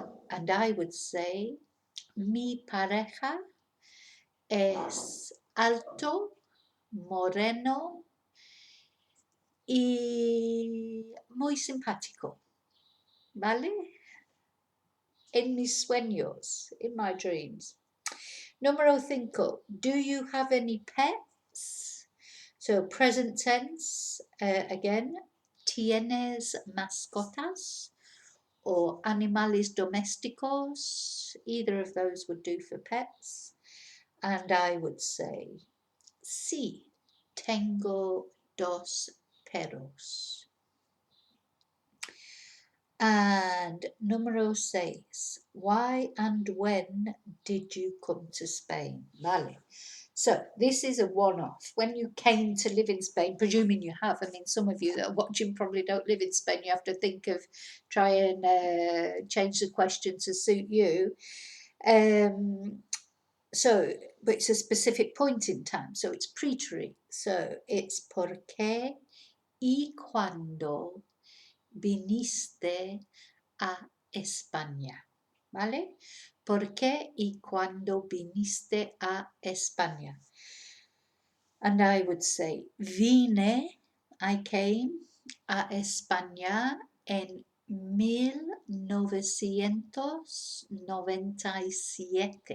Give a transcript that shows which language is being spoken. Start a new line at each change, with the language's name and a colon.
English: And I would say,
Spanish: mi pareja es alto, moreno y muy simpático, ¿vale? En mis sueños,
English: in my dreams. Número 5, do you have any pets? So present tense, again,
Spanish: ¿tienes mascotas? Or animales domésticos?
English: Either of those would do for pets. And I would say,
Spanish: sí, tengo dos perros.
English: And número 6, why and when did you come to Spain? Vale. So this is a one-off. When you came to live in Spain, presuming you have, I mean, some of you that are watching probably don't live in Spain, you have to think of, try and change the question to suit you. But it's a specific point in time, so it's preterite. So it's
Spanish: por qué y cuándo viniste a España, ¿vale? ¿Por qué y cuándo viniste a España?
English: And I would say,
Spanish: vine,
English: I came a España en 1997.